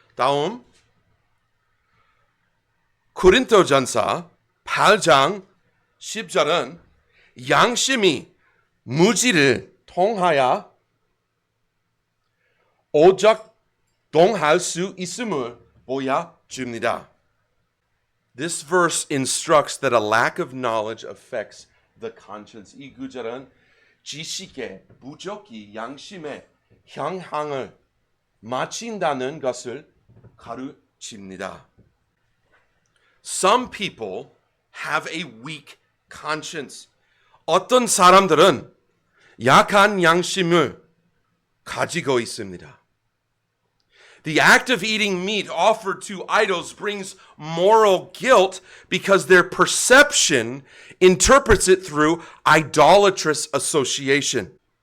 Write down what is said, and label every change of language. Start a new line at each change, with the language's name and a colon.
Korean: 다음 고린도전서 8장 10절은 양심이 무지를 통하여 오작동할 수 있음을 보여줍니다.
English: This verse instructs that a lack of knowledge affects the conscience.
Korean: 이 구절은 지식의 부족이 양심의 영향을 미친다는 것을 가르칩니다.
English: Some people have a weak conscience.
Korean: 어떤 사람들은 약한 양심을 가지고 있습니다.
English: The act of eating meat offered to idols brings moral guilt because their perception interprets it through idolatrous association.